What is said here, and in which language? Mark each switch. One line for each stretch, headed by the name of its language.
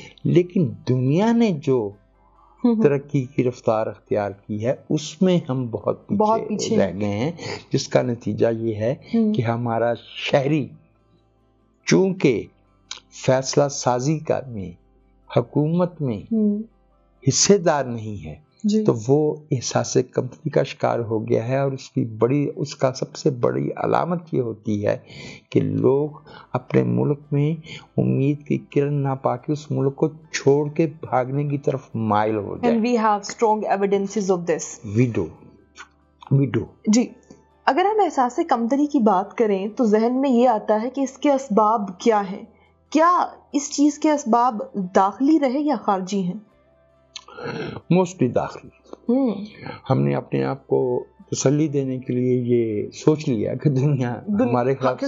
Urdu: لیکن دنیا نے جو ترقی کی رفتار اختیار کی ہے اس میں ہم بہت پیچھے رہ گئے ہیں، جس کا نتیجہ یہ ہے کہ ہمارا شہری چونکہ فیصلہ سازی میں، حکومت میں حصے دار نہیں ہے، تو وہ احساس کمتری کا شکار ہو گیا ہے، اور اس کا سب سے بڑی علامت یہ ہوتی ہے کہ لوگ اپنے ملک میں امید کی کرن نہ پا کے اس ملک کو چھوڑ کے بھاگنے کی طرف مائل ہو جائے.
English: And we have strong evidences of this. We do.
Urdu: جی، اگر ہم احساس کمتری کی بات کریں تو ذہن میں یہ آتا ہے کہ اس کے اسباب کیا ہیں؟ کیا اس چیز کے اسباب داخلی رہے یا خارجی ہیں؟ موسٹلی داخلی. ہم نے اپنے آپ کو تسلی دینے کے لیے یہ سوچ لیا کہ دنیا ہمارے خلاف